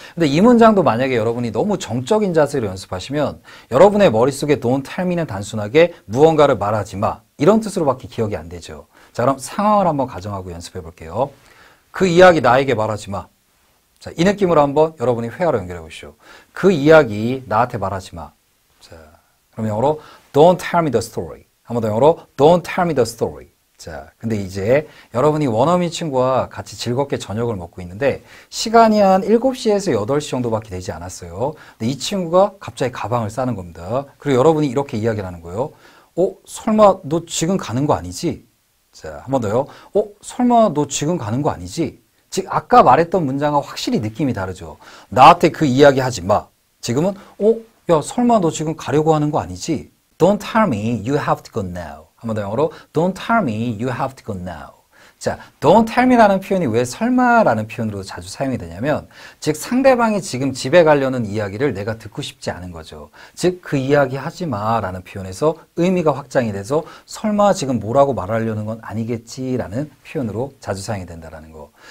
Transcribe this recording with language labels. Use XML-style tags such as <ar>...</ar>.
<ko>근데 이 문장도 만약에 여러분이 너무 정적인 자세로 연습하시면 여러분의 머릿속에 don't tell me는 단순하게 무언가를 말하지 마. 이런 뜻으로밖에 기억이 안 되죠. 자, 그럼 상황을 한번 가정하고 연습해 볼게요. 그 이야기 나에게 말하지 마. 자, 이 느낌으로 한번 여러분이 회화로 연결해 보시죠. 그 이야기 나한테 말하지 마. 자, 그럼 영어로</ko> <en>Don't tell me the story.</en> <ko>한 번 더 영어로</ko> <en>Don't tell me the story.</en> <ko>자, 근데 이제 여러분이 원어민 친구와 같이 즐겁게 저녁을 먹고 있는데 시간이 한 7시에서 8시 정도밖에 되지 않았어요. 근데 이 친구가 갑자기 가방을 싸는 겁니다. 그리고 여러분이 이렇게 이야기를 하는 거예요. 설마 너 지금 가는 거 아니지? 자, 한 번 더요. 설마 너 지금 가는 거 아니지? 즉 아까 말했던 문장과 확실히 느낌이 다르죠. 나한테 그 이야기 하지 마. 지금은 야, 설마 너 지금 가려고 하는 거 아니지?</ko> <en>Don't tell me you have to go now.</en> <ko>한 번 더 영어로</ko> <en>Don't tell me you have to go now.</en> <ko>자, Don't tell me라는 표현이 왜 설마라는 표현으로 자주 사용이 되냐면 즉 상대방이 지금 집에 가려는 이야기를 내가 듣고 싶지 않은 거죠. 즉 그 이야기 하지 마라는 표현에서 의미가 확장이 돼서 설마 지금 뭐라고 말하려는 건 아니겠지라는 표현으로 자주 사용이 된다는 거.</ko>